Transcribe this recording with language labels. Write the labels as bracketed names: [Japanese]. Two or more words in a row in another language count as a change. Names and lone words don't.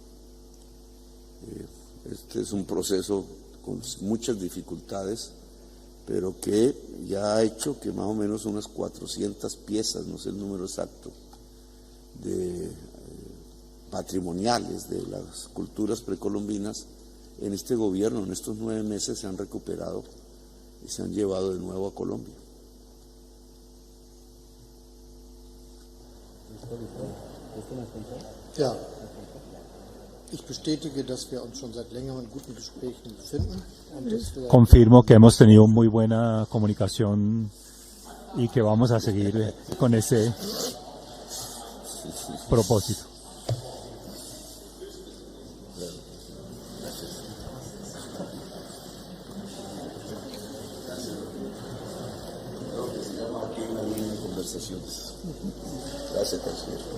[Spanish] Este es un proceso con muchas dificultades, pero que ya ha hecho que más o menos unas 400 piezas, no sé el número exacto, de patrimoniales de las culturas precolombinas, en este gobierno, en estos 9 meses, se han recuperado y se han llevado de nuevo a Colombia. [German] Ja, ich bestätige, dass wir uns schon seit längerem in guten Gesprächen befinden. [Spanish] Confirmo que hemos tenido muy buena comunicación y que vamos a seguir con ese propósito. Gracias, canciller.